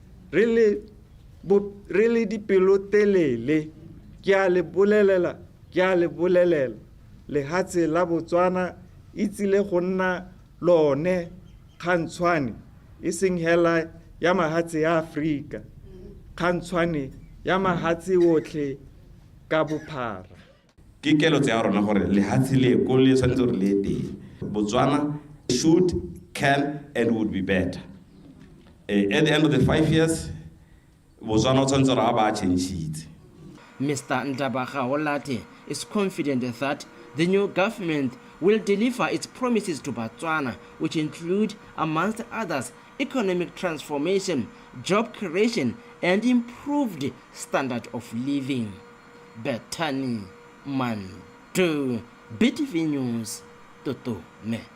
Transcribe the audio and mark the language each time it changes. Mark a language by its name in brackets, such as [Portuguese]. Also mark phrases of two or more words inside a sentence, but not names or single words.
[Tswana] re le dipelotelele ke a le bolelela lehatse la Botswana itsile go nna lone kgantshwane e seng hela ya mahatse ya Afrika kgantshwane ya mahatse otlhe ka bophara ke kelotse ya rona gore lehatse le go le santse re le teng Botswana [English] should, can and would be better. At the end of the 5 years Botswana [Tswana] o tshwantse re a ba changile. [English] Mr. Ndaba Gaolate is confident that The new government will deliver its promises to Botswana, which include, amongst others, economic transformation, job creation, and improved standard of living. Bethany Mandu, BTV News, Totome.